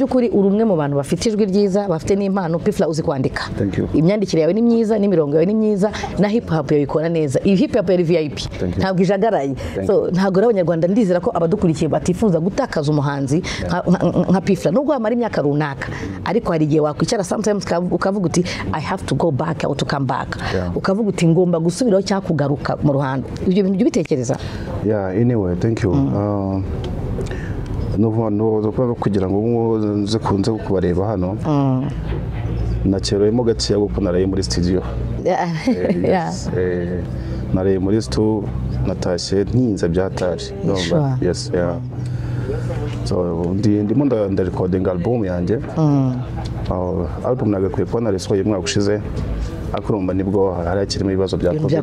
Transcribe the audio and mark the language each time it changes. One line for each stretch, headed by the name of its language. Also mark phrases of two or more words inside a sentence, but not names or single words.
Kinyarwanda: by'ukuri uri umwe mu bantu bafite ijwi ryiza bafite n'impano Pifla uzi kwandika imyandikire yawe ni myiza n'imirongo yawe ni myiza na
English: hip hop
Kinyarwanda: yawe ikora neza iyi
English: hip hop
Kinyarwanda: yari VIP ntabwo ijagaraye ntabwo abanyarwanda ndizera ko abadukurikiye batifuza gutakaza umuhanzi nka Pifla nubwo wamara imyaka runaka ariko hari igihe wakwicara sometimes ukavuga uti
English: I have to go back or to come back
Kinyarwanda: ukavuga uti ngomba gusubiraho cyangwa kugaruka mu ruhando ibyo bintu bitekereza
English: anyway thank you
Kinyarwanda: no kugira ngo nze kubareba hano nakereyemo gakeya kuko naraye muri studio naraye muri studio natashye ntinze byatari ndimo ndarecording album yanjye album nagakwiye kuba narisohoye umwaka ushize akurumba nibwo hari akirimo ibibazo bya